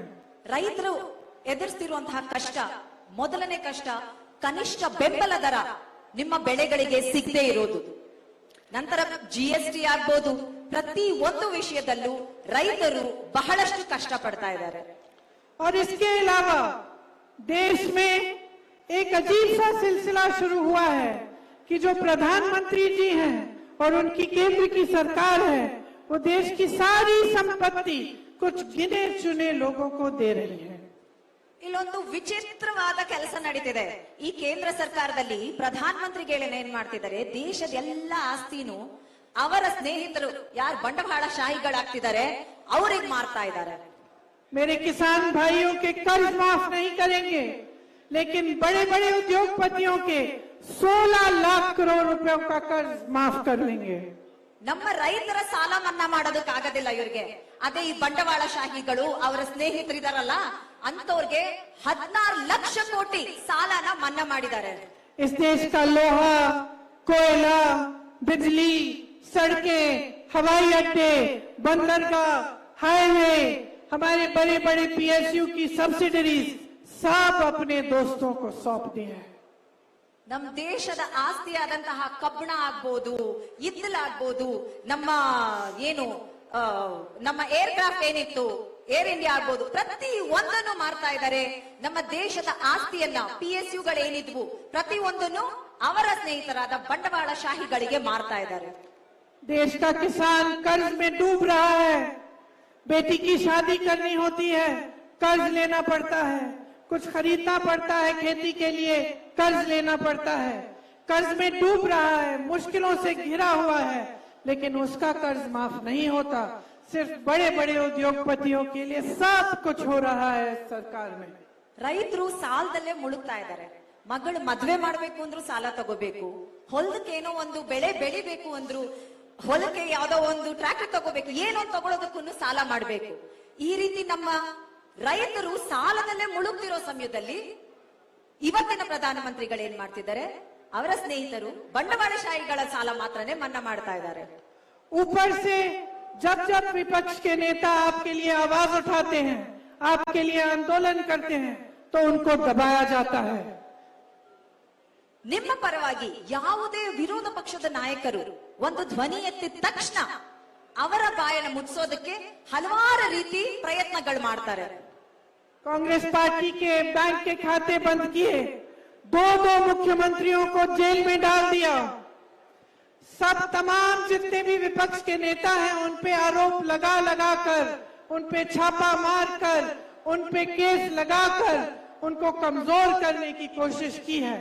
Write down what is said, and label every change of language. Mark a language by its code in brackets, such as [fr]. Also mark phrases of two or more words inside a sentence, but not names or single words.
[kn] ರೈತರು ಎದುರಿಸ್ತಿರುವಂತಹ ಕಷ್ಟ, ಮೊದಲನೇ ಕಷ್ಟ ಕನಿಷ್ಠ ಬೆಂಬಲ ದರ ನಿಮ್ಮ ಬೆಳೆಗಳಿಗೆ ಸಿಗದೆ ಇರೋದು. ನಂತರ ಜಿಎಸ್ಟಿ ಆಗ್ಬೋದು, ಪ್ರತಿ ಒಂದು ವಿಷಯದಲ್ಲೂ ರೈತರು ಬಹಳಷ್ಟು ಕಷ್ಟ ಪಡ್ತಾ ಇದ್ದಾರೆ. [hi] और इसके अलावा देश में एक अजीब सा सिलसिला शुरू हुआ है कि जो प्रधानमंत्री जी हैं और उनकी केंद्र की सरकार है, वो देश की सारी संपत्ति कुछ गिने चुने लोगों को दे रही है. [kn] ಇಲ್ಲೊಂದು ವಿಚಿತ್ರವಾದ ಕೆಲಸ ನಡೀತಿದೆ. ಈ ಕೇಂದ್ರ ಸರ್ಕಾರದಲ್ಲಿ ಪ್ರಧಾನ ಮಂತ್ರಿಗಳೇನ ಏನ್ ಮಾಡ್ತಿದ್ದಾರೆ, ದೇಶದ ಎಲ್ಲ ಆಸ್ತಿನೂ ಅವರ ಸ್ನೇಹಿತರು ಯಾರು ಬಂಡವಾಳಶಾಹಿಗಳಾಗ್ತಿದ್ದಾರೆ ಅವ್ರಿಗೆ ಮಾರ್ತಾ ಇದ್ದಾರೆ. [hi] मेरे किसान भाइयों के कर्ज माफ नहीं करेंगे, लेकिन बड़े बड़े उद्योगपतियों के 16 लाख करोड़ रुपयों का कर्ज माफ कर लेंगे. [kn] ನಮ್ಮ ರೈತರ ಸಾಲ ಮನ್ನಾ ಮಾಡೋದಕ್ಕೆ ಆಗೋದಿಲ್ಲ ಇವ್ರಿಗೆ. ಅದೇ ಈ ಬಂಡವಾಳಶಾಹಿಗಳು ಅವರ ಸ್ನೇಹಿತರಿದಾರಲ್ಲ ಅಂತವ್ರಿಗೆ 16 ಲಕ್ಷ ಕೋಟಿ ಸಾಲನ ಮನ್ನಾ ಮಾಡಿದ್ದಾರೆ. [hi] इस देश का लोहा, कोयला, बिजली, सड़कें, हवाई अड्डे, बंदरगाह, हाईवे, हमारे बड़े बड़े पीएसयू की सब्सिडरीज सब अपने दोस्तों को सौंप दिए हैं। [kn] ನಮ್ಮ ದೇಶದ ಆಸ್ತಿಯಾದಂತಹ ಕಬ್ಬಣ ಆಗ್ಬೋದು, ಇದ್ದಲಾಗ್ಬೋದು, ನಮ್ಮ ಏನು ನಮ್ಮ ಏರ್ಕ್ರಾಫ್ಟ್ ಏನಿತ್ತು, ಏರ್ ಇಂಡಿಯಾ ಆಗ್ಬೋದು, ಪ್ರತಿ ಒಂದನ್ನು ಮಾರ್ತಾ ಇದ್ದಾರೆ. ನಮ್ಮ ದೇಶದ ಆಸ್ತಿಯನ್ನ PSUಗಳೇನಿದ್ವು ಪ್ರತಿ ಒಂದನ್ನು ಅವರ ಸ್ನೇಹಿತರಾದ ಬಂಡವಾಳಶಾಹಿಗಳಿಗೆ ಮಾರ್ತಾ ಇದ್ದಾರೆ. [hi] देश का किसान कर्ज में डूब रहा है। बेटी की शादी करनी होती है, कर्ज लेना पड़ता है। कुछ खरीदना पड़ता है खेती के लिए, कर्ज लेना पड़ता है। कर्ज में डूब रहा है, मुश्किलों से घिरा हुआ है, लेकिन उसका कर्ज माफ नहीं होता। सिर्फ बड़े बड़े उद्योगपतियों के लिए सब कुछ हो रहा है सरकार में। [kn] ರೈತರು ಸಾಲದಲ್ಲೇ ಮುಳುಗ್ತಾ ಇದ್ದಾರೆ. ಮಗಳು ಮದ್ವೆ ಮಾಡ್ಬೇಕು ಅಂದ್ರೂ ಸಾಲ ತಗೋಬೇಕು, ಹೊಲಕ್ಕೆ ಏನೋ ಒಂದು ಬೆಳೆ ಬೆಳಿಬೇಕು ಅಂದ್ರು, ಹೊಲಕ್ಕೆ ಯಾವ್ದೋ ಒಂದು ಟ್ರ್ಯಾಕ್ಟರ್ ತಗೋಬೇಕು, ಏನೋ ತಗೊಳೋದಕ್ಕೂ ಸಾಲ ಮಾಡ್ಬೇಕು. ಈ ರೀತಿ ನಮ್ಮ ರೈತರು ಸಾಲದಲ್ಲೇ ಮುಳುಗ್ತಿರೋ ಸಮಯದಲ್ಲಿ ಇವತ್ತಿನ ಪ್ರಧಾನಮಂತ್ರಿಗಳು ಏನ್ ಮಾಡ್ತಿದ್ದಾರೆ, ಅವರ ಸ್ನೇಹಿತರು ಬಂಡವಾಳಶಾಹಿಗಳ ಸಾಲ ಮಾತ್ರನೇ ಮನ್ನಾ ಮಾಡ್ತಾ ಇದ್ದಾರೆ. [hi] ऊपर से जब जब विपक्ष के नेता आपके लिए आवाज उठाते हैं, आपके लिए आंदोलन करते हैं, तो उनको दबाया जाता है। [kn] ನಿಮ್ಮ ಪರವಾಗಿ ಯಾವುದೇ ವಿರೋಧ ಪಕ್ಷದ ನಾಯಕರು ಒಂದು ಧ್ವನಿ ಎತ್ತಿದ ತಕ್ಷಣ ಅವರ ಬಾಯನ್ನು ಮುಚ್ಚೋದಕ್ಕೆ ಹಲವಾರು ರೀತಿ ಪ್ರಯತ್ನಗಳು ಮಾಡ್ತಾರೆ. [hi] कांग्रेस पार्टी के बैंक के खाते बंद किए, दो मुख्यमंत्रियों को जेल में डाल दिया। सब तमाम जितने भी विपक्ष के नेता हैं उन पे आरोप लगा लगा कर, उन पे छापा मार कर, उन पे केस लगाकर उनको कमजोर करने की कोशिश की है।